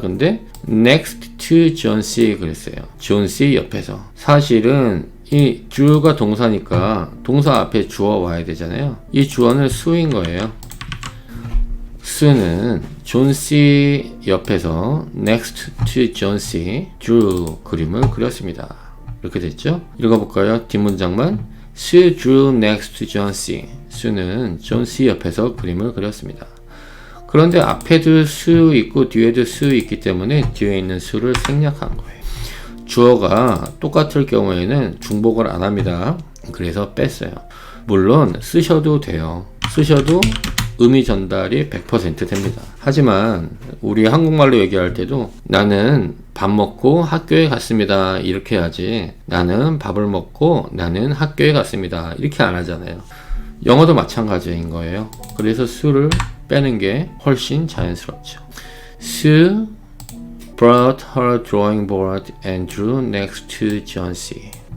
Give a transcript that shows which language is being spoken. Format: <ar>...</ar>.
<ko>근데</ko> <en>next to John C</en> <ko>그랬어요. 존 C 옆에서. 사실은 이 drew가 동사니까 동사 앞에 주어 와야 되잖아요. 이 주어는 수인 거예요. 수는 존 C 옆에서</ko> <en>next to John C drew</en> <ko>그림을 그렸습니다. 이렇게 됐죠? 읽어볼까요? 뒷문장만</ko> <en>Sue drew next to John C.</en> <ko>수는 존 C 옆에서 그림을 그렸습니다. 그런데 앞에도 수 있고 뒤에도 수 있기 때문에 뒤에 있는 수를 생략한 거예요. 주어가 똑같을 경우에는 중복을 안 합니다. 그래서 뺐어요. 물론 쓰셔도 돼요. 쓰셔도 의미 전달이 100% 됩니다. 하지만 우리 한국말로 얘기할 때도 나는 밥 먹고 학교에 갔습니다. 이렇게 해야지 나는 밥을 먹고 나는 학교에 갔습니다. 이렇게 안 하잖아요. 영어도 마찬가지인 거예요. 그래서 수를 빼는 게 훨씬 자연스럽죠.</ko> <en>Sue brought her drawing board and drew next to John C.</en>